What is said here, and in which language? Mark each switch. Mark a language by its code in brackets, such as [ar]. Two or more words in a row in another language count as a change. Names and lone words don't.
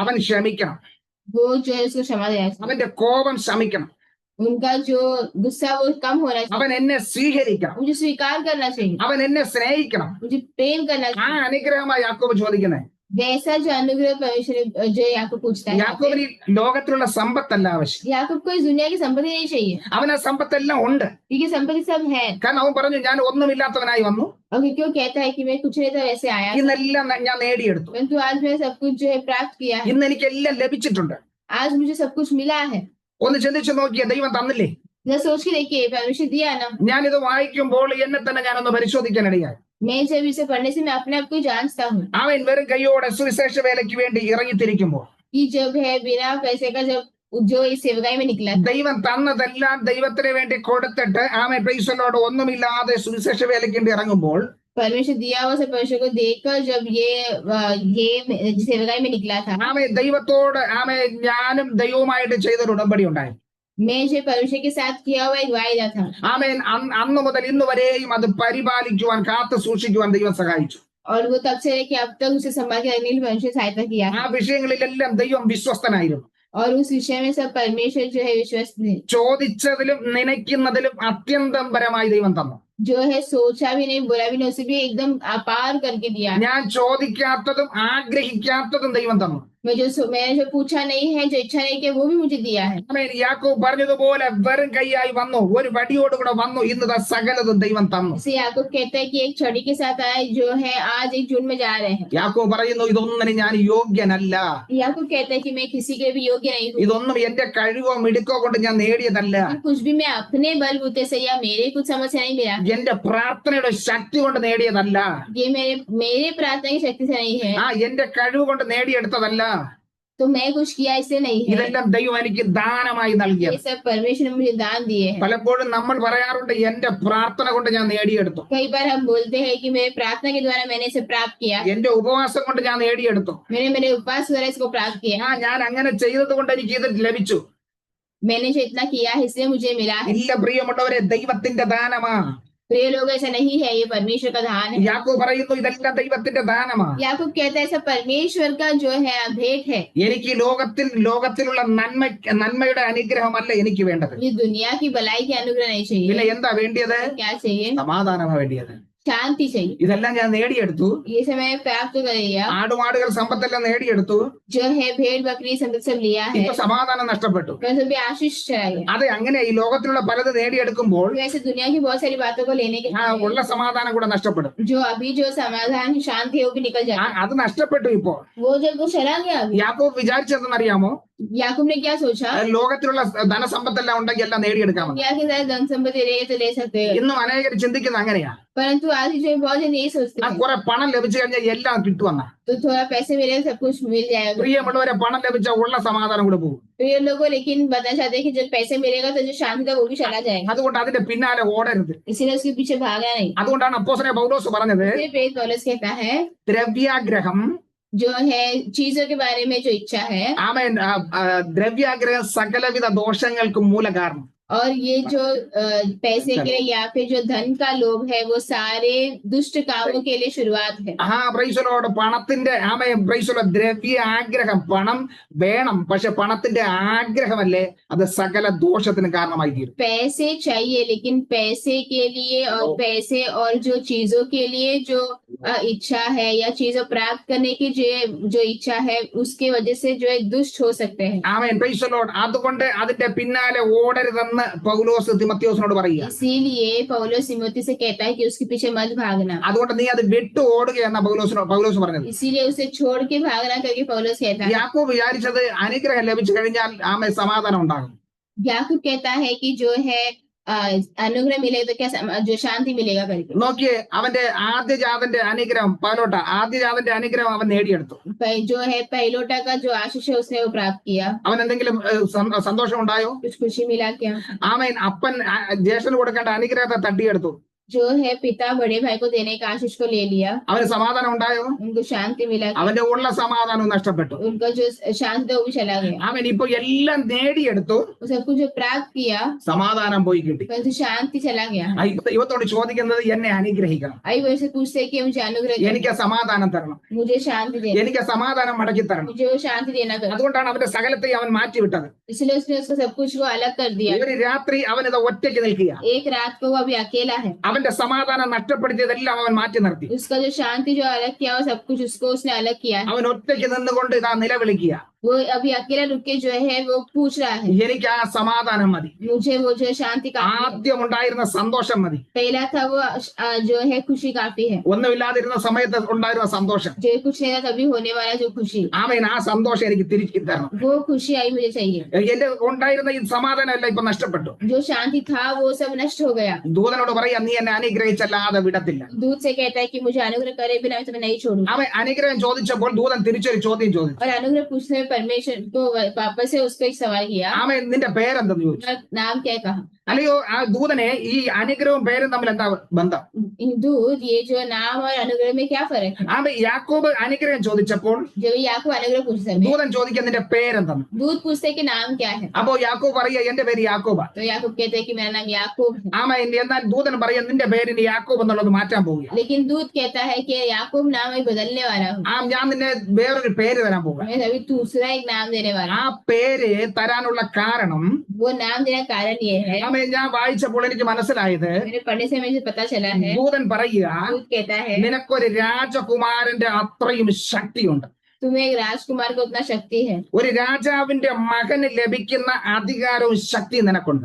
[ml] അവൻ ക്ഷമിക്കണം. [hi] वो जो है उसको क्षमा देना चाहिए. [ml] അവന്റെ കോപം ശമിക്കണം. [hi] उनका जो गुस्सा वो कम होना चाहिए. [ml] അവൻ എന്നെ സ്വീകരിക്കണം. [hi] मुझे स्वीकार करना चाहिए. [ml] അവൻ എന്നെ സ്നേഹിക്കണം. [hi] मुझे प्रेम करना ആ चाहिए. [ml] അനുഗ്രഹമായി യാക്കോബ് ചോദിക്കുന്നത്. [hi] वैसा जो अनुग्रह परमेश्वर जो याकूब पूछता है. [ml] യാക്കോബിന് ലോകത്തിലുള്ള സമ്പത്തല്ല ആവശ്യം. [hi] याकूब को इस दुनिया की संपत्ति नहीं चाहिए, [ml] അവൻ ആ സമ്പത്തെല്ലാം ഉണ്ട്. [hi] क्योंकि संपत्ति सब है. [ml] കാരണം അവൻ പറഞ്ഞു, ഞാൻ ഒന്നുമില്ലാത്തവനായി വന്നു, [hi] और क्यों कहता है कि मैं कुछ नहीं था वैसे आया, [ml] ഇന്നെല്ലാം ഞാൻ നേടിയെടുത്തു, [hi] परंतु आज मैंने सब कुछ जो है प्राप्त किया है. [ml] ഇന്ന് എനിക്കെല്ലാം ലഭിച്ചിട്ടുണ്ട്. [hi] आज मुझे सब कुछ मिला है. [ml] ഒന്ന് ചിന്തിച്ചു നോക്കിയ, ദൈവം തന്നില്ലേ? [hi] जरा सोच के देखिए, परमेश्वर दिया ना. [ml] ഞാനിത് വായിക്കുമ്പോൾ എന്നെ തന്നെ ഞാനൊന്ന് പരിശോധിക്കാനിടയായി. [hi] मैं जब इसे पढ़ने से मैं अपने आप को ही जांचता हूँ [ml] അവൻ വെറും കൈയോടെ സുവിശേഷ വേലയ്ക്ക് വേണ്ടി ഇറങ്ങിത്തിരിക്കുമ്പോൾ [hi] कि जब है बिना पैसे का जब जो इस सेवकाई में निकला, [ml] ദൈവം തന്നതെല്ലാം ദൈവത്തിന് വേണ്ടി കൊടുത്തിട്ട് ആമേൻ, [en] praise the Lord, [ml] ഒന്നുമില്ലാതെ സുവിശേഷ വേലയ്ക്ക് വേണ്ടി ഇറങ്ങുമ്പോൾ [hi] परमेश्वर दिया हुआ सब परमेश्वर को देखकर जब ये सेवकाई में निकला था, [ml] ആമേൻ, ദൈവത്തോട് ആമേൻ, ഞാനും ദൈവവുമായിട്ട് ചെയ്തൊരു ഉടമ്പടി ഉണ്ടായി. [hi] मैं जो परमेश्वर के साथ किया हुआ एक वायदा था. [ml] ആമേൻ. അന്ന് മുതൽ ഇന്ന് വരെയും അത് പരിപാലിക്കുവാൻ, കാത്തു സൂക്ഷിക്കുവാൻ ദൈവം സഹായിച്ചു. [hi] और वो तब से कि अब तक उसे संभाल के रखने के लिए परमेश्वर सहायता किया ആ है. [ml] വിഷയങ്ങളിലെല്ലാം ദൈവം വിശ്വസ്തനായിരുന്നു. [hi] और उस विषय में सब परमेश्वर जो है विश्वसनीय, [ml] ചോദിച്ചതിലും നനയ്ക്കുന്നതിലും അത്യന്തം പരമായി ദൈവം തന്നു. [hi] जो है सोचा भी नहीं, बोला भी नहीं, उसे भी एकदम अपार करके दिया. [ml] ഞാൻ ചോദിക്കാത്തതും ആഗ്രഹിക്കാത്തതും ദൈവം തന്നു. [hi] मैंने जो पूछा नहीं है, जो इच्छा नहीं किया, वो भी मुझे दिया है. [ml] ആമേൻ. യാക്കോബ് പറഞ്ഞതുപോലെ വെറും കൈയായി വന്നു, ഒരു വടിയോടുകൂടെ വന്നു, ഇന്ന് സകലതും ദൈവം തന്നു. [hi] इसे याकूब कहता है कि एक छड़ी के साथ आए, जो है आज एक झुंड में जा रहे हैं. [ml] യാക്കോബ് പറയുന്നു, ഇതൊന്നിനും ഞാൻ യോഗ്യനല്ല, [hi] याकूब कहता है कि मैं किसी के भी योग्य नहीं हूँ. [ml] ഇതൊന്നും എന്റെ കഴിവോ മിടുക്കോ കൊണ്ട് ഞാൻ നേടിയതല്ല, [hi] कुछ भी मैं अपने बलबूते से या मेरे कुछ समझ से नहीं मिला. [ml] എന്റെ പ്രാർത്ഥനയുടെ ശക്തി കൊണ്ട് നേടിയതല്ല, [hi] ये मेरे प्रार्थना की शक्ति से नहीं है, [ml] എന്റെ കഴിവ് കൊണ്ട് നേടിയെടുത്തതല്ല, [hi] तो मैं कुछ किया इससे नहीं है. [ml] ഇതെല്ലാം ദൈവം എനിക്ക് ദാനമായി നൽകിയത്. [hi] ये सब परमेश्वर ने मुझे दान दिए हैं. [ml] പലപ്പോഴും നമ്മൾ പറയാറുണ്ട്, എന്റെ പ്രാർത്ഥന കൊണ്ട് ഞാൻ നേടിയെടുത്തു, [hi] कई बार हम बोलते हैं कि मेरे प्रार्थना के द्वारा मैंने इसे प्राप्त किया, [ml] എന്റെ ഉപവാസം കൊണ്ട് ഞാൻ നേടിയെടുത്തു, [hi] मेरे उपवास द्वारा इसको प्राप्त किया, [ml] ഞാൻ അങ്ങനെ ചെയ്തത് കൊണ്ട് എനിക്ക് ഇത് ലഭിച്ചു. [hi] मैंने जो इतना किया है इसलिए मुझे मिला है. [ml] ഇല്ല പ്രിയമുള്ളവരെ, ദൈവത്തിന്റെ ദാനമാ. [hi] प्रिय लोग, ऐसा नहीं है, ये परमेश्वर का दान है। [ml] യാക്കോബ് പറയുന്നു ഇതെല്ലാം ദൈവത്തിന്റെ ദാനമാണ്. [hi] याकूब कहता है ऐसा परमेश्वर का जो है भेंट है। [ml] എനിക്ക് ലോകത്തിലുള്ള നന്മയുടെ അനുഗ്രഹമല്ല എനിക്ക് വേണ്ടത്. [hi] ये दुनिया की भलाई के अनुग्रह नहीं [ml] പിന്നെ [hi] चाहिए। [ml] എന്താ വേണ്ടിയത്? [hi] क्या चाहिए? [ml] സമാധാനമാണ് വേണ്ടിയത്. [hi] शांति चाहिए। [ml] ഇതെല്ലാം ഞാൻ നേടിയെടുത്തു. [hi] ये समय प्राप्त कर लिया, [ml] ആടുമാടുകൾ സമ്പത്തെല്ലാം നേടിയെടുത്തു. [hi] जो है भेड़ बकरी संपत्ति सब लिया है, [ml] ഇപ്പൊ സമാധാനം നഷ്ടപ്പെട്ടു. [hi] परंतु भी आशीष चाहिए। [ml] അത് അങ്ങനെ ഈ ലോകത്തിലുള്ള പലത് നേടിയെടുക്കുമ്പോൾ [hi] वैसे दुनिया की बहुत सारी बातों को लेने के [ml] ആ ഉള്ള സമാധാനം കൂടെ നഷ്ടപ്പെടും. [hi] जो अभी जो समाधान शांति है वो भी निकल जाए। [ml] അത് നഷ്ടപ്പെട്ടു. ഇപ്പോ [hi] वो जब वो चला गया, अभी [ml] യാക്കോബ് വിചാരിച്ചതെന്നറിയാമോ? [hi] याकूब ने क्या सोचा? [ml] ലോകത്തിലുള്ള ധനസമ്പത്തെല്ലാം ഉണ്ടെങ്കിൽ എല്ലാം നേടിയെടുക്കാമെന്ന്. [hi] दुनिया के साथ धन संपत्ति रहेगी तो ले सकते हैं, [ml] ഇന്നും അനേകർ ചിന്തിക്കുന്നത് അങ്ങനെയാ. [hi] परंतु आज जो बहुत जन यही सोचते हैं, [ml] കുറെ പണം ലഭിച്ചു കഴിഞ്ഞാൽ എല്ലാം കിട്ടുമെന്ന. [hi] तो थोड़ा पैसे मिले सब कुछ मिल जाएगा। [ml] പ്രിയമുള്ളവരെ, പണം ലഭിച്ച ഉള്ള സമാധാനം കൂടെ പോകും. [hi] तो ये लोगों लेकिन बताना चाहते हैं कि जब पैसे मिलेगा तो जो शांति था वो भी चला जाएगा, [ml] അതുകൊണ്ട് അതിന്റെ പിന്നാലെ ഓടരുത്. [hi] इसीलिए उसके पीछे भागना नहीं। [ml] അതുകൊണ്ടാണ് അപ്പോസ്തലനായ പൗലോസ് പറഞ്ഞത്, [hi] फिर प्रेरित पौलुस कहता है [ml] ദ്രവ്യാഗ്രഹം, [hi] जो है चीजों के बारे में जो इच्छा है, [ml] ആമേൻ, ദ്രവ്യാഗ്രഹം സകലവിധ ദോഷങ്ങൾക്കും മൂലകാരണം. [hi] और ये जो पैसे के लिए या फिर जो धन का लोभ है वो सारे दुष्ट कामों के लिए शुरुआत है। [ml] പ്രൈസലോട് പണത്തിന്റെ പ്രൈസലോ ദ്രവ്യ ആഗ്രഹം, പണം വേണം, പക്ഷെ പണത്തിന്റെ ആഗ്രഹമല്ലേ അത് സകല ദോഷത്തിന് കാരണമായി തീരും. [hi] पैसे चाहिए, लेकिन पैसे के लिए और पैसे और जो चीजों के लिए जो इच्छा है या चीजों प्राप्त करने की जो इच्छा है उसके वजह से जो है दुष्ट हो सकते हैं। [ml] ആമേൻ, പ്രൈസലോട്. അതുകൊണ്ട് അതിന്റെ പിന്നാലെ ഓടരുതെന്ന് പൗലോസ് തിമോത്തിയോസിനോട് പറയുക. [hi] इसीलिए पौलुस तिमोथी से कहता है कि उसके पीछे मत भागना। [ml] അതുകൊണ്ട് നീ അത് വിട്ടു ഓടുകയെന്ന പൗലോസ് പറഞ്ഞത്. [hi] इसीलिए उसे छोड़ के भागना करके पौलुस कहता है। [ml] യാക്കോബ് വിചാരിച്ചത് അനുഗ്രഹം ലഭിച്ചു കഴിഞ്ഞാൽ ആമേ സമാധാനം ഉണ്ടാകും. [hi] याकूब कहता है कि जो है अनुग्रह मिलेगा तो क्या जो शांति मिलेगा करके। [ml] നോക്കിയേ, അവന്റെ ആദ്യജാതന്റെ അനുഗ്രഹം ആദ്യജാതന്റെ അനുഗ്രഹം അവൻ നേടിയെടുത്തു. [hi] जो है पहलोटा का जो आशीष है उसने वो प्राप्त किया। [ml] അവൻ എന്തെങ്കിലും സന്തോഷം ഉണ്ടായോ? [hi] कुछ खुशी मिला क्या? [ml] ആമേൻ. അപ്പൻ ജ്യേഷ്ഠന് കൊടുക്കേണ്ട അനുഗ്രഹത്തെ തട്ടിയെടുത്തു. [hi] जो है पिता बड़े भाई को देने का आशीष को ले लिया, [ml] അവന് സമാധാനം ഉണ്ടായോ? [hi] उनको शांति मिला क्या? [ml] അവന്റെ ഉള്ള സമാധാനവും നഷ്ടപ്പെട്ടു. [hi] उनका जो शांति था वो भी चला गया। [ml] അവൻ ഇപ്പൊ എല്ലാം നേടിയെടുത്തു, [hi] सब कुछ जो प्राप्त किया [ml] സമാധാനം പോയി കിട്ടി. [hi] परंतु शांति चला गया। [ml] ദൈവത്തോട് ചോദിക്കുന്നത് എന്നെ അനുഗ്രഹിക്കണം, [hi] आई वैसे पूछते कि मुझे अनुग्रह करना, [ml] എനിക്ക് സമാധാനം തരണം, [hi] मुझे शांति देना, [ml] എനിക്ക് സമാധാനം മടക്കി തരണം. [hi] मुझे वो शांति देना कर। [ml] അതുകൊണ്ടാണ് അവന്റെ സകലത്തെ അവൻ മാറ്റിവിട്ടത്. [hi] इसलिए उसने उसको सब कुछ को अलग कर दिया। [ml] ഒരു രാത്രി അവനിത് ഒറ്റയ്ക്ക് നിൽക്കുക. [hi] एक रात को वो अभी अकेला है, [ml] അവന്റെ സമാധാനം നഷ്ടപ്പെടുത്തിയതെല്ലാം അവൻ മാറ്റി നിർത്തി. [hi] उसका जो शांति जो अलग किया वो सब कुछ उसको उसने अलग किया है। [ml] അവൻ ഒറ്റയ്ക്ക് നിന്നുകൊണ്ട് ഇതാ നിലവിളിക്കുക, [hi] वो अभी अकेला रुक के जो है वो पूछ रहा है, [ml] എനിക്ക് ആ സമാധാനം മതി, [hi] मुझे वो जो शांति काफी है। [ml] ആദ്യം ഉണ്ടായിരുന്ന സന്തോഷം മതി, [hi] पहला था वो जो है खुशी काफी है, [ml] ഒന്നുമില്ലാതിരുന്ന സമയത്ത് ഉണ്ടായിരുന്ന സന്തോഷം. [hi] जो कुछ नहीं था तभी होने वाला जो खुशी, [ml] ആമേൻ. ആ സന്തോഷം എനിക്ക് തിരിച്ചു തരണം. [hi] वो खुशी आई मुझे चाहिए। [ml] എന്റെ ഉണ്ടായിരുന്ന ഈ സമാധാനം എല്ലാം ഇപ്പൊ നഷ്ടപ്പെട്ടു. [hi] जो शांति था वो सब नष्ट हो गया। [ml] ദൂതനോട് പറയാ, നീ എന്നെ അനുഗ്രഹിച്ചല്ലാതെ വിടത്തില്ല. [hi] दूध से कहता है कि मुझे अनुग्रह करे बिना मैं तुम्हें नहीं छोड़ूंगा। [ml] അവൻ അനുഗ്രഹം ചോദിച്ചപ്പോൾ ദൂതൻ തിരിച്ചൊരു ചോദ്യം ചോദിച്ചു. [hi] और अनुग्रह पूछने में परमेश्वर को वापस से उसको एक सवाल किया, [ml] ആമേൻ, നിന്റെ പേരെന്തെന്ന് ചോദിച്ചു. [hi] नाम क्या कहा? [ml] അല്ലയോ, ആ ദൂതനെ ഈ അനുഗ്രഹവും പേരും തമ്മിൽ എന്താ ബന്ധം? [hi] दूध ये जो नाम और अनुग्रह में क्या फर्क है? [ml] ആമേൻ. യാക്കോബ് അനുഗ്രഹം ചോദിച്ചപ്പോൾ [hi] जब याकूब अनुग्रह पूछते हैं, [ml] ദൂതൻ ചോദിക്കാൻ നിന്റെ പേരെന്തെന്ന്. [hi] दूध पूछते कि नाम क्या है? [ml] അപ്പോ യാക്കോബ് പറയാ, എന്റെ പേര് യാക്കോബാ. [hi] तो याकूब कहते हैं कि मेरा नाम याकूब है। [ml] ആമേൻ. എന്നാൽ ദൂതൻ പറയാ, നിന്റെ പേരിന് യാക്കോബ് എന്നുള്ളത് മാറ്റാൻ പോവുക. [hi] लेकिन दूध कहता है कि याकूब नाम मैं बदलने वाला हूँ, [ml] ഞാൻ നിന്നെ വേറൊരു പേര് തരാൻ പോവുക. [hi] मैं अभी दूसरा एक नाम देने वाला [ml] ആ പേര് തരാനുള്ള കാരണം [hi] हूँ। वो नाम देने का कारण ये है, [ml] ആമേൻ, ഞാൻ വായിച്ചപ്പോൾ എനിക്ക് മനസ്സിലായത്, [hi] मेरे पढ़ने से मुझे पता चला है, [ml] ദൂതൻ പറയുക, [hi] दूध कहता है [ml] നിനക്കൊരു രാജകുമാരന്റെ അത്രയും ശക്തിയുണ്ട്. [hi] तुम्हें एक राजकुमार को उतना शक्ति है, [ml] ഒരു രാജാവിന്റെ മകന് ലഭിക്കുന്ന അധികാരവും ശക്തിയും നിനക്കുണ്ട്.